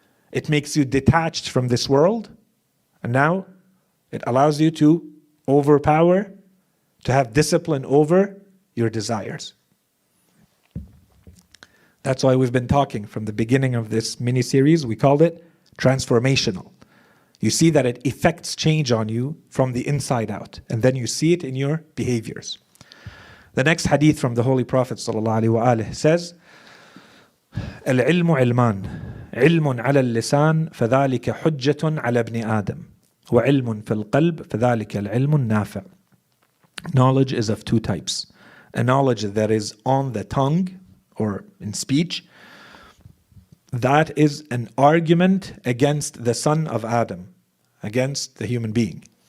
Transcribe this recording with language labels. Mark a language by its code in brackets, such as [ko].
[en] It makes you detached from this world. And now it allows you to overpower, to have discipline over your desires. That's why we've been talking from the beginning of this mini-series. We called it Transformational. You see that it effects change on you from the inside out. And then you see it in your behaviors. The next hadith from the Holy Prophet ﷺ says, [ar] العلم علمان علم على اللسان فذلك حجة على ابن آدم وعلم في القلب فذلك العلم النافع. [en] Knowledge is of two types. A knowledge that is on the tongue or in speech. That is an argument against the son of Adam, against the human being.